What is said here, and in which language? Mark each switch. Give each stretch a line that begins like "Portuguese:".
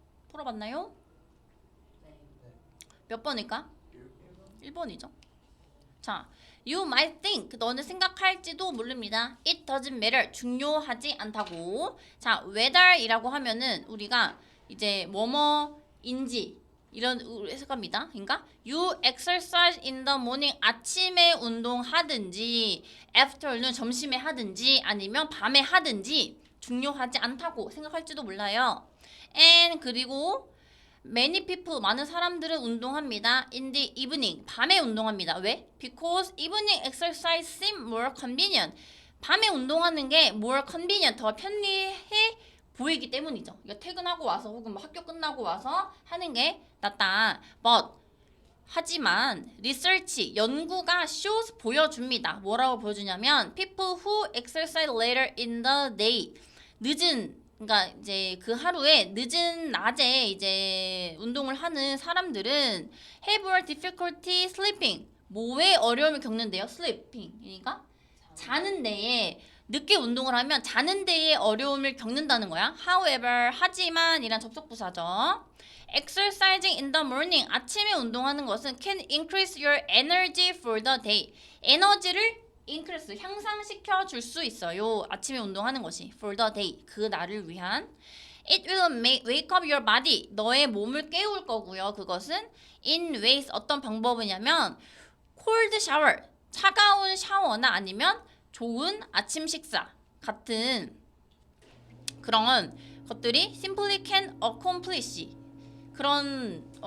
Korean: 풀어봤나요? 네. 몇 번일까? 1번이죠. 자,
English: you might think
Korean: 너는 생각할지도 모릅니다.
English: It doesn't matter
Korean: 중요하지 않다고. 자, whether이라고 하면은 우리가 이제 뭐뭐인지 이런 해석합니다. 그러니까
English: you exercise in the morning
Korean: 아침에 운동하든지 afternoon 점심에 하든지 아니면 밤에 하든지 중요하지 않다고 생각할지도 몰라요. And 그리고
English: many people
Korean: 많은 사람들은 운동합니다.
English: In the evening
Korean: 밤에 운동합니다. 왜?
English: Because evening exercise seem more convenient.
Korean: 밤에 운동하는 게
English: more convenient
Korean: 더 편리해 보이기 때문이죠. 그러니까 퇴근하고 와서 혹은 뭐 학교 끝나고 와서 하는 게 낫다. But 하지만 research 연구가 shows 보여줍니다. 뭐라고 보여주냐면
English: people who exercise later in the day
Korean: 그러니까 이제 그 하루에 늦은 낮에 이제 운동을 하는 사람들은
English: have more difficulty sleeping.
Korean: 뭐에 어려움을 겪는데요?
English: sleeping.
Korean: 그러니까 자는 데에 늦게 운동을 하면 자는 데에 어려움을 겪는다는 거야. However, 하지만 이란 접속부사죠.
English: Exercising in the morning
Korean: 아침에 운동하는 것은
English: can increase your energy for the day.
Korean: 에너지를 increase 향상시켜 줄 수 있어요. 아침에 운동하는 것이
English: for the day
Korean: 그 날을 위한.
English: It will wake up your body
Korean: 너의 몸을 깨울 거고요. 그것은
English: in ways
Korean: 어떤 방법이냐면
English: cold shower
Korean: 차가운 샤워나 아니면 좋은 아침 식사 같은 그런 것들이
English: simply can accomplish
Korean: 그런